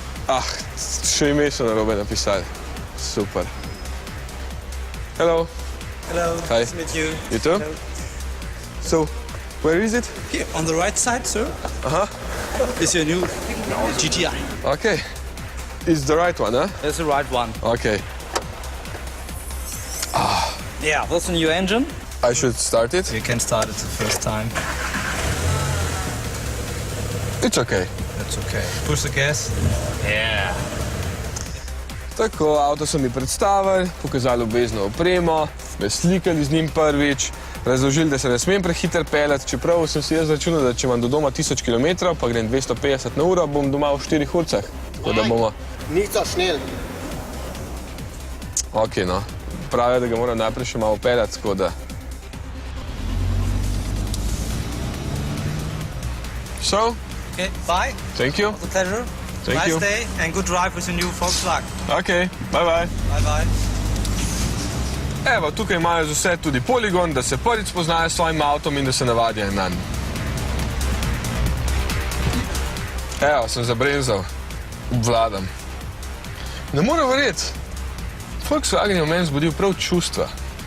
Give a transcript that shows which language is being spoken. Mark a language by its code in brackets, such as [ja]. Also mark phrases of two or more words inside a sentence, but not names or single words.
[sl] še ime so narobe napisali. Super. [en] Hello. Hello, Hi. nice to meet you. You too? Hello. So, where is it? Here, on the right side, sir, Aha, is your new GTI. okay. It's the right one, huh? That's the right one. Okay. Yeah, that's a new engine. I should start it? You can start it the first time. It's okay. That's okay. Push the gas. Yeah. [sl] Tako, avto so mi predstavili, pokazali obvezno opremo, me slikali z njim prvič, razložili, da se ne smem prehiter peljati, čeprav sem si jaz računal, da če imam do doma 1000 km, pa grem 250 na uro, bom doma v 4 urcah. Tako da bomo... [de] Nicht so schnell. [sl] Ok, no. Pravijo, da ga moram najprej še malo peljati, tako da... [en] So, Okay, bye. thank you. The pleasure. Thank nice you. day and good drive with your new Volkswagen. Ok, bye bye. Bye bye. [sl] Evo, tukaj imajo za vse tudi poligon, da se prvič spoznajo s svojim avtom in da se navadijo nanj. Evo, sem zabrenzal. Obvladam. Ne morem verjeti. Volkswagen je v meni zbudil prav čustva.